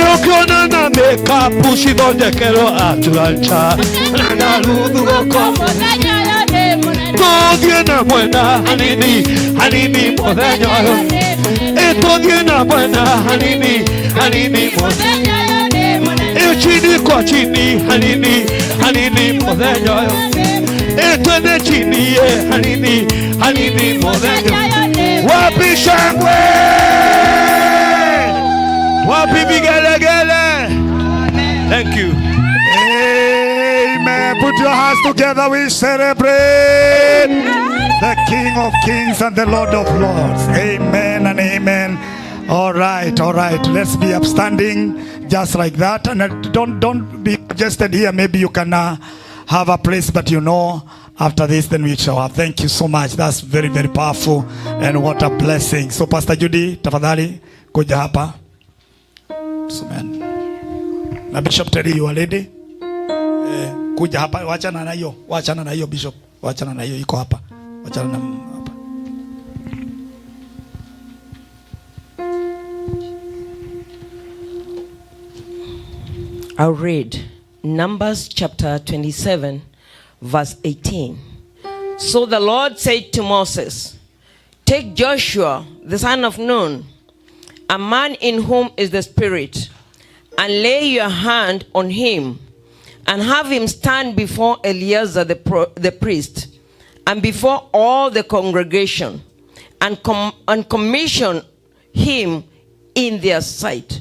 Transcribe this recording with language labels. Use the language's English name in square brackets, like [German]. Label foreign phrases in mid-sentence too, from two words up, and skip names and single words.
[Kikuyu] Ukiona na makeup cithondekerwo Atlanta. Na Ruth goko muthenya uyu ni munene. Tuthie na mwena hanini muthenya uyu. Tuthie na mwena hanini muthenya uyu. [Swahili] Chini kwa chini [Kikuyu] hanini muthenya uyu. [Swahili] Twende chini [Kikuyu] hanini muthenya uyu. [Swahili] Wapi shangwe? Wapi vigelegele? [English] Thank you. Amen. Put your hands together. We celebrate the King of Kings and the Lord of Lords. Amen and amen. All right. Let's be upstanding just like that. And don't be suggested here. Maybe you can have a place that you know. After this, then we shall have. Thank you so much. That's very, very powerful. And what a blessing. So Pastor Judy, [Swahili] tafadhali, kuja hapa. [English] So man. Na Bishop Terry, you are lady. [Swahili] Kuja hapa. Wachana na hiyo Bishop. Wachana na hiyo iko hapa. Wachana na hapa. [English] I'll read Numbers chapter 27, verse 18. So the Lord said to Moses, take Joshua, the son of Nun, a man in whom is the Spirit, and lay your hand on him, and have him stand before Eleazar the priest, and before all the congregation, and commission him in their sight.